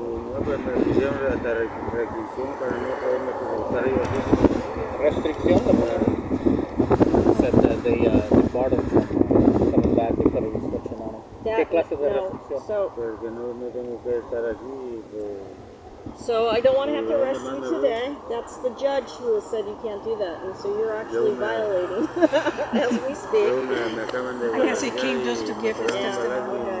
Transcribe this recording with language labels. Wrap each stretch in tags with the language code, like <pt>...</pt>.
<es>No, pues me pusieron hasta restricción para no poderme estar ahí así. Restricción de poner.</es> <en>Said that they barred him from coming back. They put a restriction on him.</en> <es>¿Qué clase de restricción? Pues que no tengo que estar aquí, pues.</es> <en>So I don't want to have to arrest you today. That's the judge who has said you can't do that, and so you're actually violating as we speak. I guess he came just to give his testimony.</en>